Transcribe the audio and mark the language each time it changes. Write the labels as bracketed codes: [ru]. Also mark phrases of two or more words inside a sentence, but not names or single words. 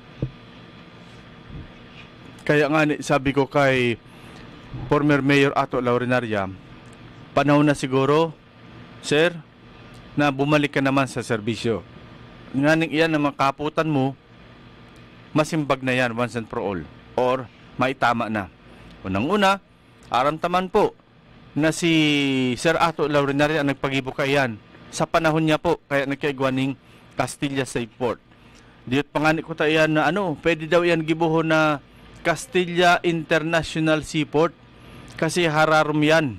[tl] Kaya nga sabi ko kay former Mayor Ato Laurinaria, panahon na siguro, sir, na bumalik ka naman sa serbisyo. [bik] Nga iyan ang mga kaputan mo, masimbag na yan [en] once and for all. [bik] Or maitama na. Unang-una, aramtaman po na si Sir Ato Laurinaria ang nagpagibo kayan. Sa panahon niya po, kaya nagkaigwaning Castilla Seaport. Diyot pangani ko tayo na pwede daw yan gibuho na Castilla International Seaport kasi hararom yan.